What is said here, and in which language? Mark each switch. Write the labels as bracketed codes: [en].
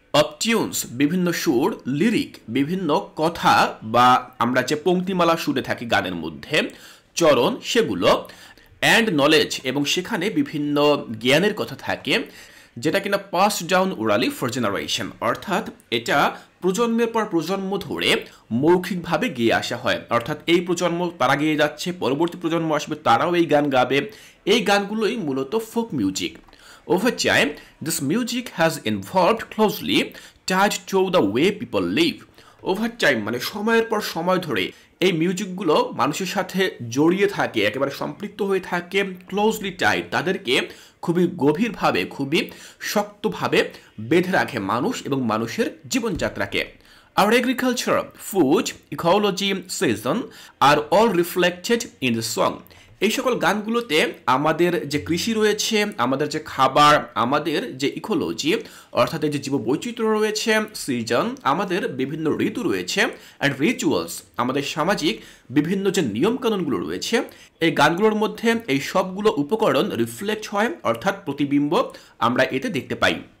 [bn] Of tunes, বিভিন্ন সুর, lyric, বিভিন্ন কথা বা আমরা যে পংক্তিমালা শুনে থাকি গানের মধ্যে, চরণ, সেগুলো, অ্যান্ড নলেজ, এবং সেখানে বিভিন্ন জ্ঞানের কথা থাকে, যেটা কিনা [en] pass down orally for generation, [bn] অর্থাৎ এটা প্রজন্মের পর প্রজন্ম ধরে মৌখিকভাবে গেয়ে আসা হয়। অর্থাৎ এই প্রজন্ম তারা গেয়ে যাচ্ছে, পরবর্তী প্রজন্ম আসবে তারাও এই গান গাবে। এই গানগুলোই মূলত folk music. [en] Over time, this music has evolved closely tied to the way people live. [bn] Over time মানে সময়ের পর সময় ধরে এই মিউজিকগুলো মানুষের সাথে জড়িয়ে থাকে, একেবারে সম্পৃক্ত হয়ে থাকে, ক্লোজলি টাইড, তাদেরকে খুবই গভীরভাবে, খুবই শক্তভাবে বেঁধে রাখে মানুষ এবং মানুষের জীবনযাত্রাকে। [en] Our agriculture, food, ecology, season are all reflected in the song. [bn] এই সকল গানগুলোতে আমাদের যে কৃষি রয়েছে, আমাদের যে খাবার, আমাদের যে ইকোলজি অর্থাৎ যে জীববৈচিত্র্য রয়েছে, সিজন, আমাদের বিভিন্ন ঋতু রয়েছে, অ্যান্ড রিচুয়ালস, আমাদের সামাজিক বিভিন্ন যে নিয়মকানুনগুলো রয়েছে, এই গানগুলোর মধ্যে এই সবগুলো উপকরণ রিফ্লেক্ট হয়, অর্থাৎ প্রতিবিম্ব আমরা এতে দেখতে পাই।